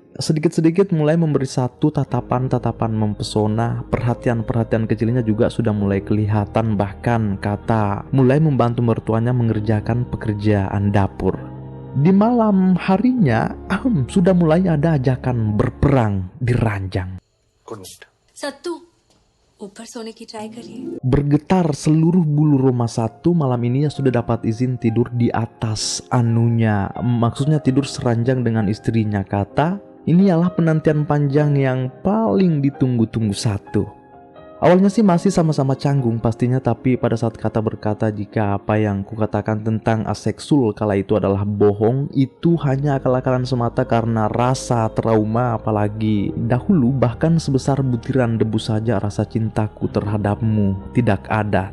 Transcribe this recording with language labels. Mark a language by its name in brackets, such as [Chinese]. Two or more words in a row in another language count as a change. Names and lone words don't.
[Indonesian] Sedikit-sedikit mulai memberi Satu tatapan-tatapan mempesona. Perhatian-perhatian kecilnya juga sudah mulai kelihatan. Bahkan Kata mulai membantu mertuanya mengerjakan pekerjaan dapur. Di malam harinya, sudah mulai ada ajakan berperang di ranjang. [Hindi] सत्तू ऊपर सोने की ट्राई करिए. [Indonesian] Bergetar seluruh bulu roma Satu malam ini ya sudah dapat izin tidur di atas anunya. Maksudnya tidur seranjang dengan istrinya Kata. Ini adalah penantian panjang yang paling ditunggu-tunggu Satu. Awalnya sih masih sama-sama canggung pastinya, tapi pada saat Kata berkata jika apa yang kukatakan tentang aseksul kala itu adalah bohong, itu hanya akal-akalan semata karena rasa trauma, apalagi dahulu bahkan sebesar butiran debu saja rasa cintaku terhadapmu tidak ada.